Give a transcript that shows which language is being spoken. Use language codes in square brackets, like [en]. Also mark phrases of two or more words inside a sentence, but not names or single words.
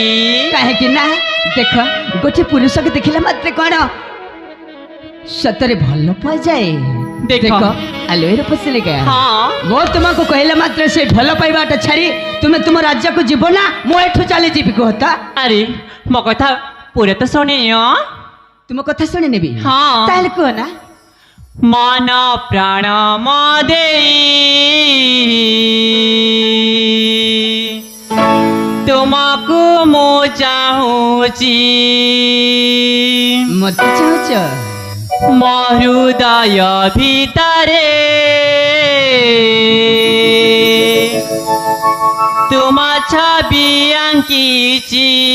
[or] କାହିଁକି ନା ଦେଖ ଗୋଟେ ପୁରୁଷକୁ ଦେଖିଲା ମାତ୍ରେ କଣ ସତରେ ଭଲ ପାଇଯାଏ। ଦେଖ। ଆଲୋରେ ପଶିଲେ କା ହଁ ମୁଁ ତୁମକୁ କହିଲା ମାତ୍ରେ ସେ ଭଲ ପାଇବାଟା ଛାଡ଼ି ତୁମେ ତୁମ ରାଜ୍ୟକୁ ଯିବ ନା ମୁଁ ଏଠୁ ଚାଲିଯିବି କୁହ ତ। ଆରେ ମୋ କଥା ପୁରା ତ ଶୁଣିନି। ତୁମ କଥା ଶୁଣି ନେବି। ହଁ ତାହେଲେ କୁହ ନା। ମନ ପ୍ରାଣ ତୁମକୁ ମୋ ଚାହୁଁଛି ମତ ଚାହୁଁଛ ମୋ ହୃଦୟ ଭିତରେ ତୁମ ଛବି ଆଙ୍କିଛି।